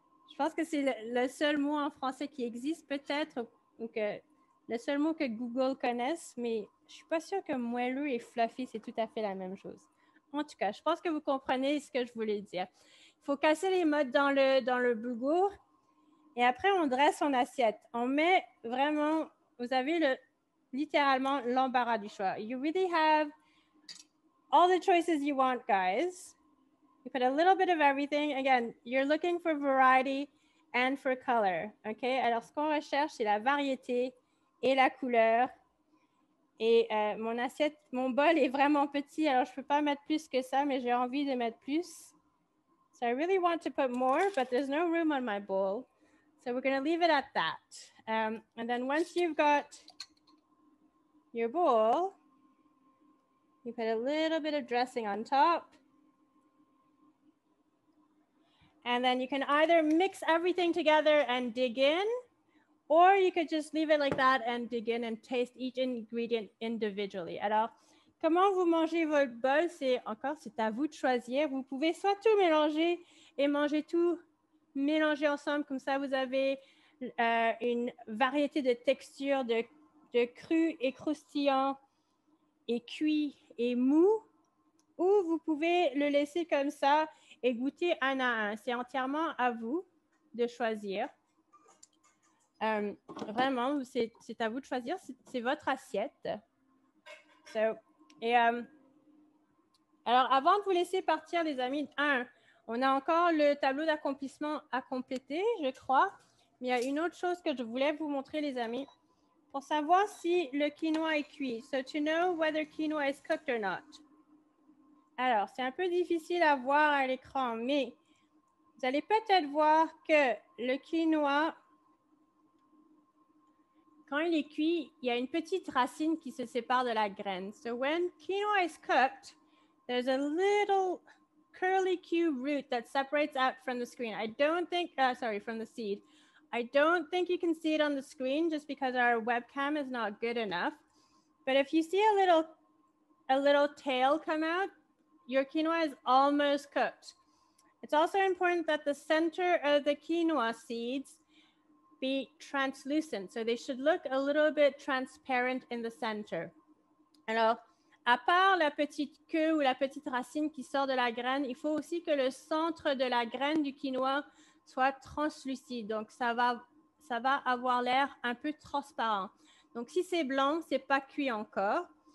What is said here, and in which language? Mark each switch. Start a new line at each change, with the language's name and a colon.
French: Je pense que c'est le seul mot en français qui existe peut-être, ou que le seul mot que Google connaisse, mais je suis pas sûre que moelleux et fluffy, c'est tout à fait la même chose. En tout cas, je pense que vous comprenez ce que je voulais dire. Il faut casser les modes dans le boulgour et après, on dresse son assiette. On met vraiment, vous avez littéralement l'embarras du choix.
English: You really have all the choices you want, guys. You put a little bit of everything. Again, you're looking for variety and for color. OK?
French: Alors, ce qu'on recherche, c'est la variété et la couleur. Et mon bol est vraiment petit, alors je ne peux pas mettre plus que ça, mais j'ai envie de mettre plus.
English: So I really want to put more, but there's no room on my bowl. So we're going to leave it at that. And then once you've got your bowl, you put a little bit of dressing on top. And then you can either mix everything together and dig in, or you could just leave it like that and dig in and taste each ingredient individually.
French: Alors, comment vous mangez votre bol, c'est à vous de choisir. Vous pouvez soit tout mélanger et manger tout mélangé ensemble, comme ça vous avez une variété de textures, de cru et croustillant et cuit et mou, ou vous pouvez le laisser comme ça et goûter un à un. C'est entièrement à vous de choisir. Vraiment, c'est à vous de choisir. C'est votre assiette. Alors, avant de vous laisser partir, les amis, on a encore le tableau d'accomplissement à compléter, je crois. Mais il y a une autre chose que je voulais vous montrer, les amis, pour savoir si le quinoa est cuit.
English: So, to know whether quinoa is cooked or not.
French: Alors, c'est un peu difficile à voir à l'écran, mais vous allez peut-être voir que le quinoa, quand il est cuit, il y a une petite racine qui se sépare de la graine.
English: So when quinoa is cooked, there's a little curly Q root that separates out from the screen. From the seed. I don't think you can see it on the screen just because our webcam is not good enough. But if you see a little tail come out, your quinoa is almost cooked. It's also important that the center of the quinoa seeds be translucent. So they should look a little bit transparent in the center.
French: Alors, à part la petite queue ou la petite racine qui sort de la graine, il faut aussi que le centre de la graine du quinoa soit translucide. Donc, ça va avoir l'air un peu transparent. Donc, si c'est blanc, c'est pas cuit encore.